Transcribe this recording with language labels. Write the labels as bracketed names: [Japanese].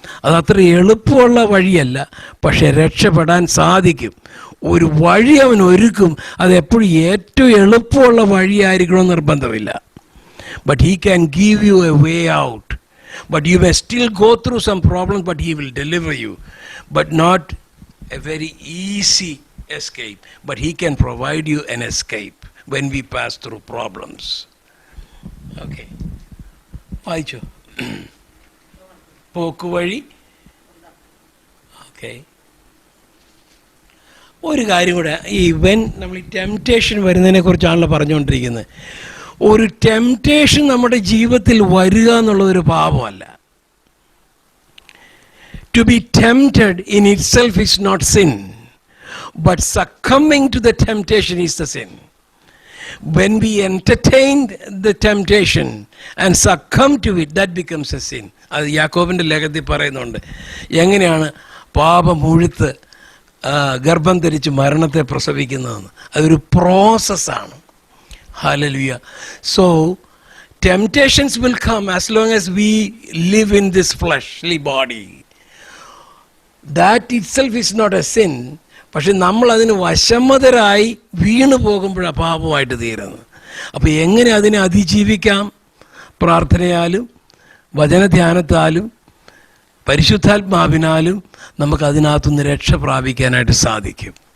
[Malayalam] അതത്ര എളുപ്പമുള്ള വഴിയല്ല, പക്ഷേ രക്ഷപ്പെടാൻ സാധിക്കും. ഒരു വഴി അവൻ ഒരുക്കും, അതെപ്പോഴും ഏറ്റവും എളുപ്പമുള്ള വഴിയായിരിക്കണമെന്ന് നിർബന്ധമില്ല. [English] But he can give you a way out. But you may still go through some problems, but he will deliver you. But not a very easy escape, but he can provide you an escape when we pass through problems. [Malayalam] Okay, വായിച്ചോ പോക്ക് വഴി. Okay, ഒരു കാര്യം കൂടെ, ഈ നമ്മൾ ഈ temptation വരുന്നതിനെ കുറിച്ചാണല്ലോ പറഞ്ഞുകൊണ്ടിരിക്കുന്നത്. ഒരു ടെംപ്റ്റേഷൻ നമ്മുടെ ജീവിതത്തിൽ വരിക എന്നുള്ളതൊരു പാപമല്ല. [English] To be tempted in itself is not sin, but succumbing to the temptation is the sin. When we entertain the temptation and succumb to it, that becomes a sin. [Malayalam] അത് യാക്കോബിൻ്റെ ലേഖനത്തിൽ പറയുന്നുണ്ട്, എങ്ങനെയാണ് പാപം മുഴുത്ത് ഗർഭം ധരിച്ച് മരണത്തെ പ്രസവിക്കുന്നതെന്ന്. അതൊരു പ്രോസസ്സാണ്. Hallelujah. [English] So temptations will come as long as we live in this fleshly body. That itself is not a sin. [Malayalam] പക്ഷെ നമ്മളതിന് വശമ്മതരായി വീണു പോകുമ്പോഴാണ് പാപമായിട്ട് തീരുന്നത്. അപ്പോൾ എങ്ങനെ അതിനെ അതിജീവിക്കാം? പ്രാർത്ഥനയാലും വചനധ്യാനത്താലും പരിശുദ്ധാത്മാവിനാലും നമുക്കതിനകത്തുനിന്ന് രക്ഷ പ്രാപിക്കാനായിട്ട് സാധിക്കും.